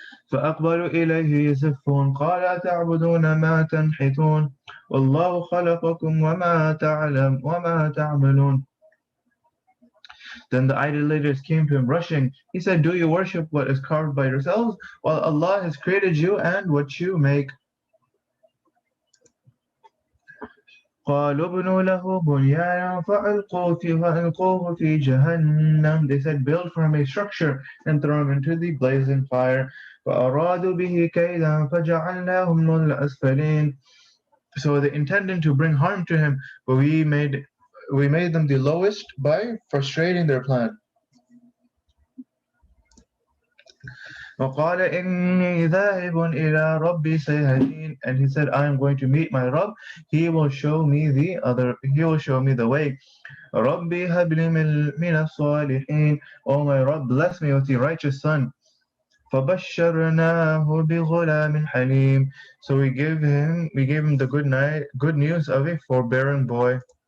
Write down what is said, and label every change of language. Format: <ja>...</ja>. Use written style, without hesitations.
<ar>فأقبلوا إليه يزفون قال أتعبدون ما تنحتون والله خلقكم وما تعملون.</ar> <en>Then the idolaters came to him rushing. He said, do you worship what is carved by yourselves, while Allah has created you and what you make?</en> <ar>قالوا ابنوا له بنيانا فألقوه في جهنم.</ar> <en>They said, build for him a structure and throw him into the blazing fire.</en> <ar>فأرادوا به كيدا فجعلناهم الأسفلين.</ar> <en>So they intended to bring harm to him, but we made them the lowest by frustrating their plan.</en> <ar>وقال إني ذاهب إلى ربي سيهدين.</ar> <en>And he said, I am going to meet my Rabb. He will show me the way.</en> <ar>ربي هب لي من الصالحين.</ar> <en>Oh my Rabb, bless me with the righteous son.</en> <ar>فبشرناه بغلام حليم.</ar> <en>So we gave him the good news of a forbearing boy.</en>